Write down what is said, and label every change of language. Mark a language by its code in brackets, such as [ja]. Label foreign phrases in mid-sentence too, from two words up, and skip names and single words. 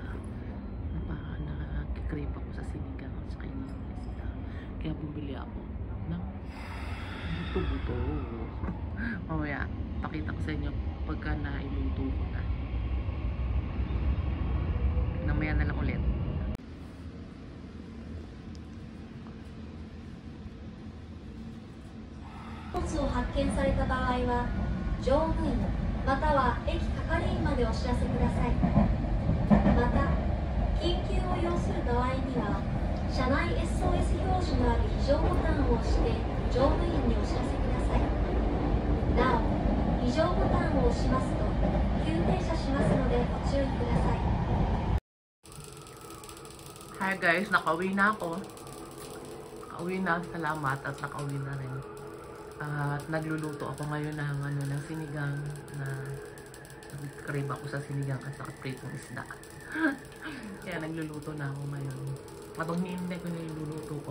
[tl] Nakikrave ako sa sinigang at saka yung isda. Kaya bumili ako ng buto-buto. Mamaya, pakita ko sa inyo pagka nailuto ko na. Namaya na lang ulit. [ja] 荷物を発見された場合は乗務員または駅係員までお知らせください。また緊急を要する場合には車内 SOS 表示のある非常ボタンを押して乗務員にお知らせください。なお非常ボタンを押しますと急停車しますのでご注意ください。 [en] Hi guys, [tl] nakauwi na ako. Nakauwi na, salamat at nakauwi na rin. At nagluluto ako ngayon ng sinigang na nag-crave ako sa sinigang at saka pritong isda. Kaya nagluluto na ako ngayon. Habang hinihintay ko na yung luluto ko.